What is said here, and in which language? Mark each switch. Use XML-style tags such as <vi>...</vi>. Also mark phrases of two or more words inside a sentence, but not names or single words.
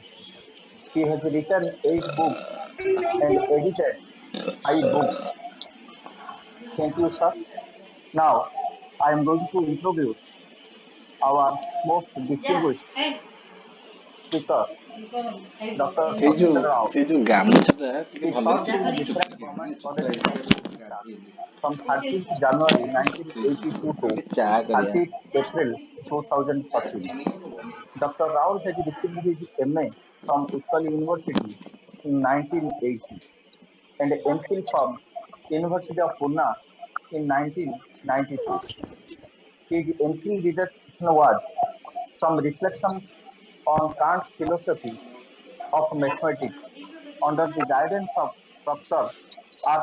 <en>He has written 8 books and edited 5 books. Thank you, sir. Now, I am going to introduce our most distinguished speaker, Dr.</en> <or>ସେଇ ଯୋଉ</or> <en>Sachin Rao.</en> <or>ସେଇ ଯୋଉ ଗାମୁଛାଟା ଟିକେ</or> <en>He</en> <or>ଭଲରେ</or> <en>served in different government colleges of Odisha from 30th January 1982 to</en> <or>ଟିକେ ଚା କରିବା</or> <en>30th April 2014. Dr. Rao has received his MA from Utkal University in 1980 and MPhil from University of Pune in 1992. His MPhil dissertation was some reflections on Kant's philosophy of mathematics under the guidance of Professor R.</en>